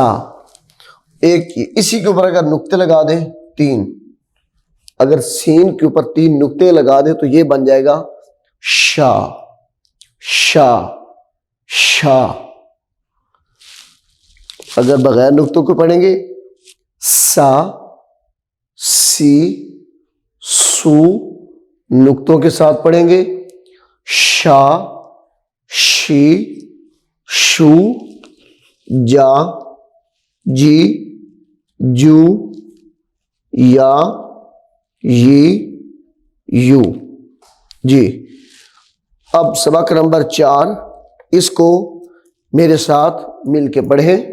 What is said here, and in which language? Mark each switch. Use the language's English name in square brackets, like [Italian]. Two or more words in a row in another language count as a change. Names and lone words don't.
[Urdu] ایک اسی کے اوپر اگر نقطے لگا دیں تین، اگر سین کے اوپر تین نقطے لگا دیں تو یہ بن جائے گا شا شا شا۔ اگر بغیر نقطوں کو پڑھیں گے سا سی سو، نقطوں کے ساتھ پڑھیں گے شا شی شو جا جی جو یا یو۔ جی اب سبق نمبر 4، اس کو میرے ساتھ مل کے پڑھیں۔